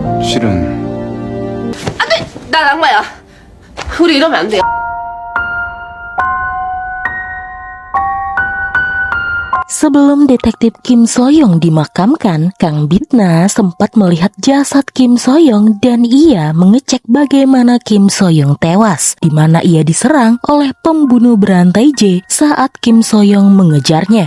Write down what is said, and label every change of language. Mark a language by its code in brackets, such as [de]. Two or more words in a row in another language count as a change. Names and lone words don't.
[ko] 실은 안 돼! 난 악마야. 우리 이러면 안 돼요. [id] Sebelum detektif Kim So-young dimakamkan, Kang Bitna sempat melihat jasad Kim So-young dan ia mengecek bagaimana Kim So-young tewas, di mana ia diserang oleh pembunuh berantai J saat Kim So-young mengejarnya.